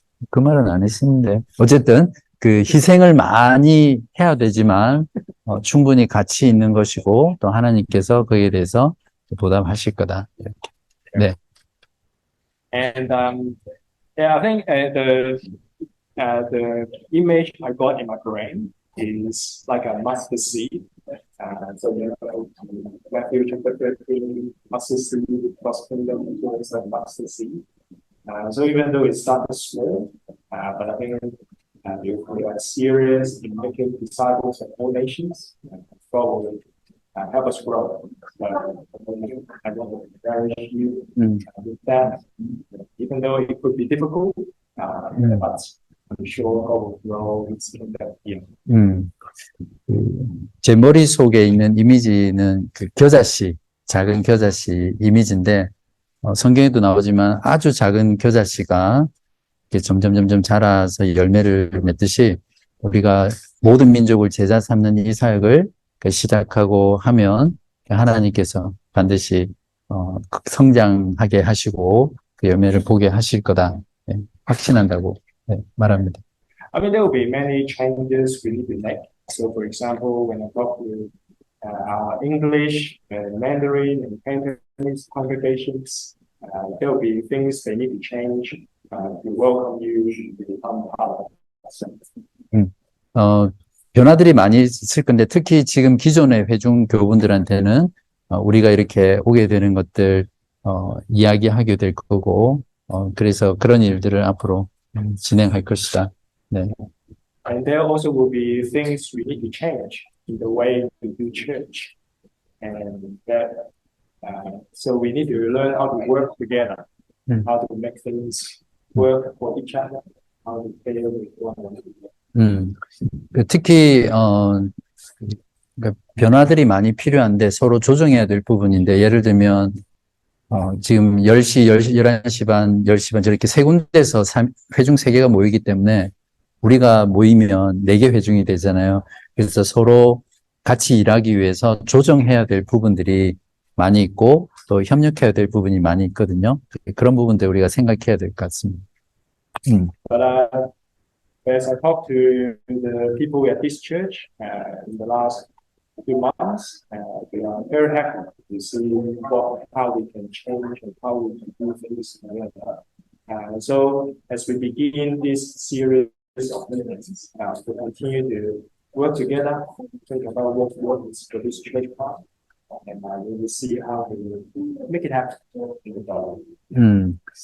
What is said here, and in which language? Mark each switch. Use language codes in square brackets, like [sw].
[ko] 그 말은 안 했었는데 어쨌든 그 희생을 많이 해야 되지만 충분히 가치 있는 것이고 또 하나님께서 거기에 대해서 보답하실 거다. 이렇게. 네. [en] And yeah, I think the image I got in my brain is like a mustard seed. So Matthew chapter 13, mustard seed, God's kingdom is a mustard seed. So even though it started small, but I think if we are serious in making disciples of all nations, God will help us grow. I want to encourage you with that, even though it could be difficult, but I'm sure God will grow His kingdom here. [ko] 제 머릿속에 있는 이미지는 그 겨자씨, 작은 겨자씨 이미지인데 성경에도 나오지만 아주 작은 겨자씨가 이렇게 점점 자라서 열매를 맺듯이 우리가 모든 민족을 제자 삼는 이 사역을 시작하고 하면 하나님께서 반드시 성장하게 하시고 그 열매를 보게 하실 거다. 확신한다고 말합니다. [en] I mean, there will be many changes we need to make. So, for example, when I talk to our English, Mandarin, and Cantonese congregations, there will be things they need to change to welcome you to become part of us. [ko] 변화들이 많이 있을 건데 특히 지금 기존의 회중 교우분들한테는 우리가 이렇게 오게 되는 것들 이야기하게 될 거고 그래서 그런 일들을 앞으로 진행할 것이다. 네. [en] And there also will be things we need to change in the way we do church, and that so we need to learn how to work together, how to make things work for each other, how to play with one another. [ko] 특히 그러니까 변화들이 많이 필요한데 서로 조정해야 될 부분인데 예를 들면 지금 10시, 11시 반, 10시 반 저렇게 세 군데서 회중 세 개가 모이기 때문에 우리가 모이면 4개 회중이 되잖아요. 그래서 서로 같이 일하기 위해서 조정해야 될 부분들이 많이 있고 또 협력해야 될 부분이 많이 있거든요. 그런 부분들 우리가 생각해야 될 것 같습니다. [en] But as I talk to the people at this church in the last few months, we are very happy to see how we can change and how we can do things together. So as we begin this series of meetings, we continue to work together, think about what works for this church part, and we will see how we will make it happen in the future.